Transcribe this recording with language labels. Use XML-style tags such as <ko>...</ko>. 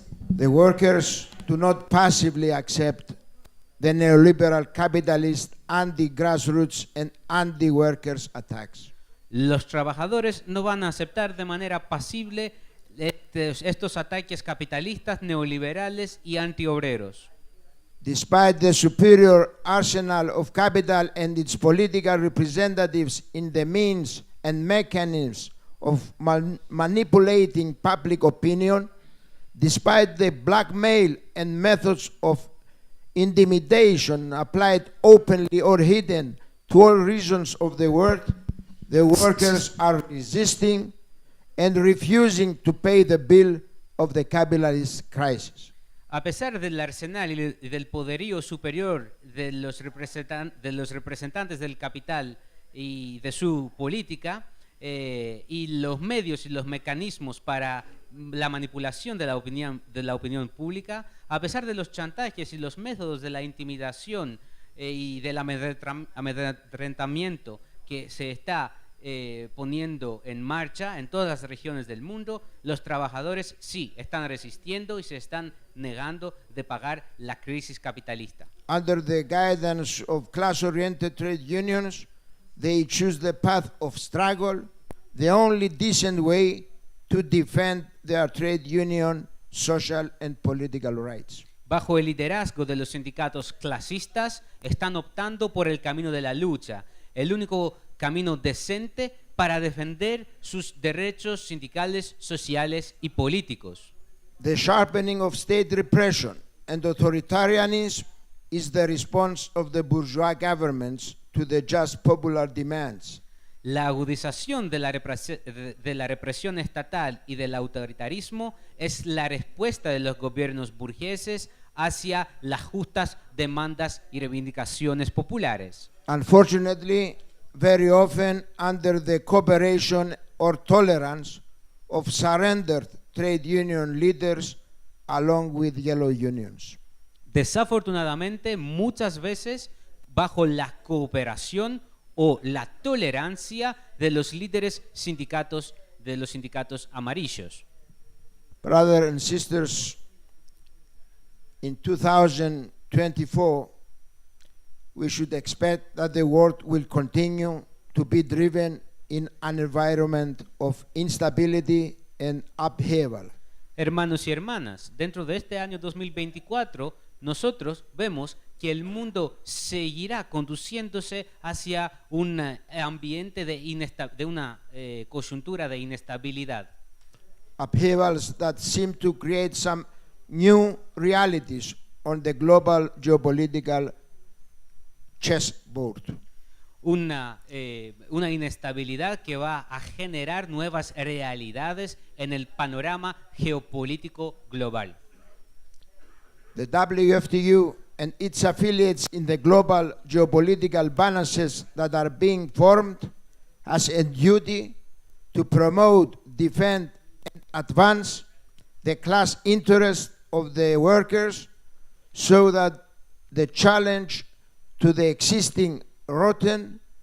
<en>The workers do not passively accept the neoliberal capitalist anti-grassroots and anti-workers attacks.</en> <es>Los trabajadores no van a aceptar de manera pasible estos ataques capitalistas, neoliberales y antiobreros.</es> <en>Despite the superior arsenal of capital and its political representatives in the means and mechanisms of manipulating public opinion, despite the blackmail and methods of intimidation applied openly or hidden to all regions of the world, the workers are resisting and refusing to pay the bill of the capitalist crisis.</en> <es>A pesar del arsenal y del poderío superior de los representantes del capital y de su política, y los medios y los mecanismos para la manipulación de la opinión pública, a pesar de los chantajes y los métodos de la intimidación y del amedrentamiento que se está poniendo en marcha en todas las regiones del mundo, los trabajadores sí están resistiendo y se están negando de pagar la crisis capitalista.</es> <en>Under the guidance of class-oriented trade unions, they choose the path of struggle, the only decent way to defend their trade union, social and political rights.</en> <es>Bajo el liderazgo de los sindicatos clasistas, están optando por el camino de la lucha, el único camino decente para defender sus derechos sindicales, sociales y políticos.</es> <en>The sharpening of state repression and authoritarianism is the response of the bourgeois governments to the just popular demands.</en> <es>La agudización de la represión estatal y del autoritarismo es la respuesta de los gobiernos burgueses hacia las justas demandas y reivindicaciones populares.</es> <en>Unfortunately, very often under the cooperation or tolerance of surrendered trade union leaders along with yellow unions.</en> <es>Desafortunadamente, muchas veces bajo la cooperación o la tolerancia de los líderes de los sindicatos amarillos.</es> <en>Brothers and sisters, in 2024, we should expect that the world will continue to be driven in an environment of instability and upheaval.</en> <es>Hermanos y hermanas, dentro de este año 2024, nosotros vemos que el mundo seguirá conduciéndose hacia un ambiente de una coyuntura de inestabilidad.</es> <en>Upheavals that seem to create some new realities on the global geopolitical chessboard.</en> <es>Una inestabilidad que va a generar nuevas realidades en el panorama geopolítico global.</es> <en>The WFTU and its affiliates in the global geopolitical balances that are being formed has a duty to promote, defend, and advance the class interest of the workers so that the challenge to the existing rotten</en>